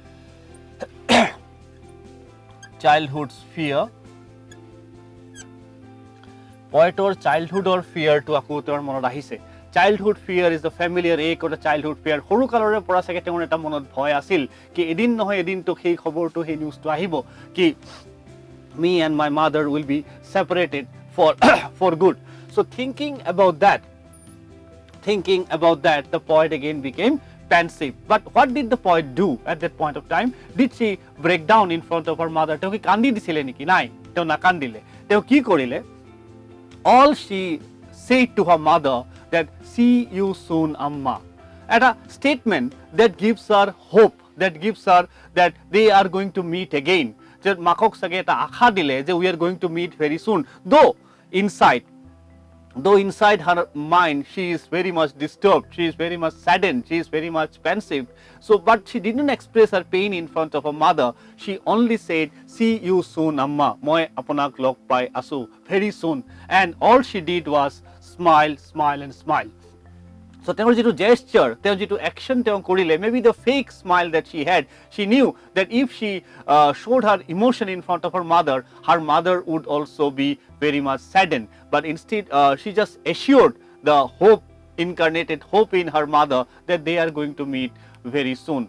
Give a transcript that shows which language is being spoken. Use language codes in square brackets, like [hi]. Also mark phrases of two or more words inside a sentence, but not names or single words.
[en] childhood's fear, [as] poetor childhoodৰ fearটো আকৌ তেওঁৰ মনত আহিছে. [en] childhood fear is the familiar ache or the childhood fear. [as] সৰু কালৰে পৰা চাগে তেওঁৰ এটা মনত ভয় আছিল কি এদিন নহয় এদিনটো সেই খবৰটো, সেই নিউজটো আহিব কি [en] me and my mother will be separated for good. So thinking about that, the poet again became pensive. But what did the poet do at that point of time? Did she break down in front of her mother? [as] তেওঁ কি কান্দি দিছিলে নেকি? নাই, তেওঁ নাকান্দিলে. তেওঁ কি কৰিলে? [en] All she said to her mother that see you soon, amma. At a statement that gives her hope, that gives her that they are going to meet again. [as] যে মাকক চাগে এটা আশা দিলে যে [en] we are going to meet very soon. Though inside her mind she is very much disturbed, she is very much saddened, she is very much pensive. So but she didn't express her pain in front of her mother. She only said see you soon, amma. [as] মই আপোনাক লগ পাই আছো [en] very soon. And all she did was smile and smile. [as] So তেওঁৰ যিটো gesture, তেওঁৰ যিটো action তেওঁ কৰিলে, [en] maybe the fake smile that she had, she knew that if she showed her emotion in front of her mother would also be very much saddened. But instead she just assured the hope incarnated hope in her mother that they are going to meet very soon.